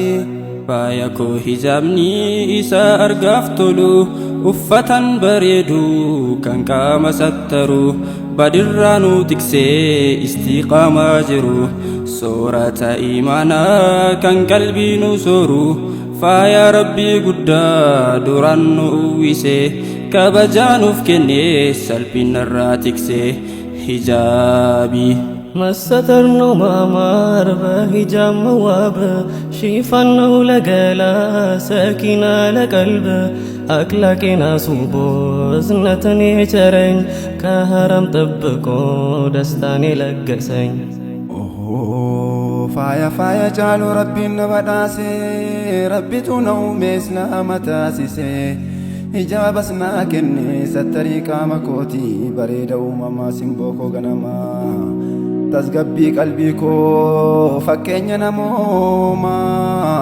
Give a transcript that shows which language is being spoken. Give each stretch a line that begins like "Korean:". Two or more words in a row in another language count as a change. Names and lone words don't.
Oromo: faaya koo hijabni isa argaaf tolu uffatan bareedu kan qaama sattaru badirraanu tiksee istiqaamaa jiru soorata imaanaa kan qalbiinu sooru faaya rabbii guddaa duraan nu uwwise kabajaanuuf kennee salphinarraa tiksee. Hijabi
Amharic: መሰተር ነው ማማር በሂጃብ መዋብ ሽፋን ነው ለገላ ሰኪና ለቀልብ አክላቄን አስውቦ እዝነትን የቸረኝ ከሐራም ጠብቆ ደስታን የለገሰኝ።
Oromo: faaya faaya caalu rabbiin na badhaase rabbitu ነው islaama taasise hijabas naa kenne sattarii qaama kooti bareeda uumamaa simboo koo ganamaa tasgabbii qalbii koo fakkeenya namoomaa.